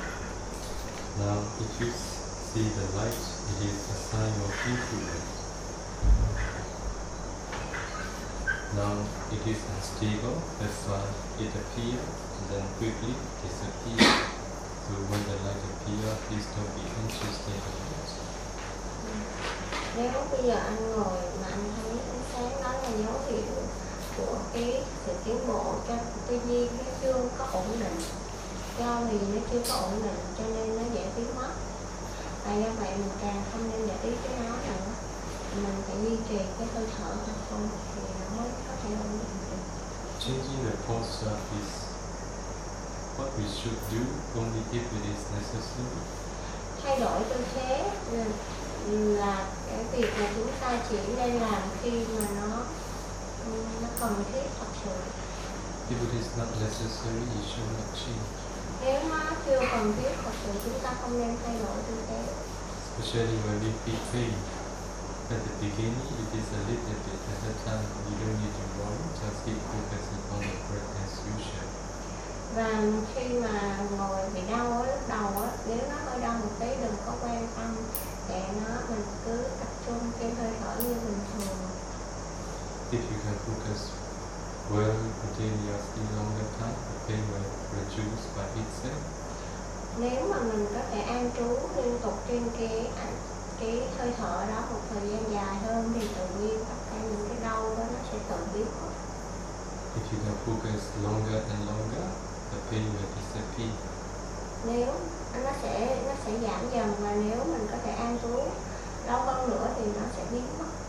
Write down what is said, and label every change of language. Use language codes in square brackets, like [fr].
[en] See the light, it is a sign of influence. long it is unstable, that's why it appears and then quickly disappears. So when the light appears, please don't be anxious about it. [vi] Nếu bây giờ anh ngồi mà anh thấy ánh sáng đó là dấu hiệu của cái sự tiến bộ cho tư duy nó chưa có ổn định, do vì nó chưa có ổn định cho nên nó dễ biến mất. Và do vậy mình càng không nên để ý cái nó nữa, mình phải duy trì cái hơi thở thật không thì nó mới có thể ổn định được. [en] Changing the posture is what we should do only if it is necessary. [vi] Thay đổi tư thế là cái việc mà chúng ta chỉ nên làm khi mà nó cần thiết thật sự. [en] If it is not necessary, you should not change. [vi] Nếu nó chưa cần thiết thật sự, chúng ta không nên thay đổi tư thế. [en] Especially when we feel pain. At the beginning, it is a little bit. At that time, you don't need to worry. Just keep focusing on the breath as usual. [vi] Và khi mà ngồi bị đau ở lúc đầu á, nếu nó hơi đau một tí, đừng có quan tâm để nó, mình cứ tập trung trên hơi thở như bình thường. [en] If you can focus well continuously longer time, the pain will reduce by itself. [vi] Nếu mà mình có thể an trú liên tục trên cái hơi thở đó một thời gian dài hơn thì tự nhiên tất cả những cái đau đó nó sẽ tự biến mất. [en] If you can focus longer and longer, the pain will disappear. [vi] Nếu nó sẽ giảm dần, và nếu mình có thể an trú lâu hơn nữa thì nó sẽ biến mất.